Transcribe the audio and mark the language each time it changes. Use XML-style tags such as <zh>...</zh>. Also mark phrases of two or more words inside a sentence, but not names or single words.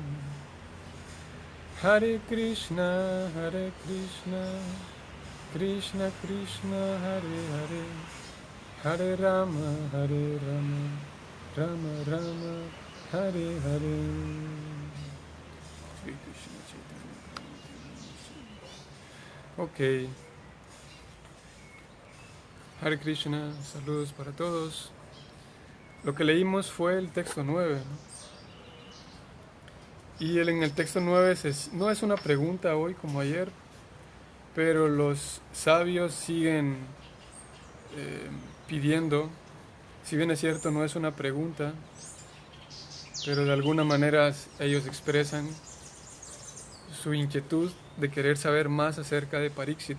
<sa>Hare Krishna Krishna Krishna Hare Hare Hare Rama Rama Rama Hare Hare Shri Krishna Chaitanya. Ok. Hare Krishna,</sa> <es>saludos para todos. Lo que leímos fue el texto 9, ¿no? Y en el texto 9 no es una pregunta hoy como ayer, pero los sabios siguen pidiendo, si bien es cierto no es una pregunta, pero de alguna manera ellos expresan su inquietud de querer saber más acerca de Pariksit.</es>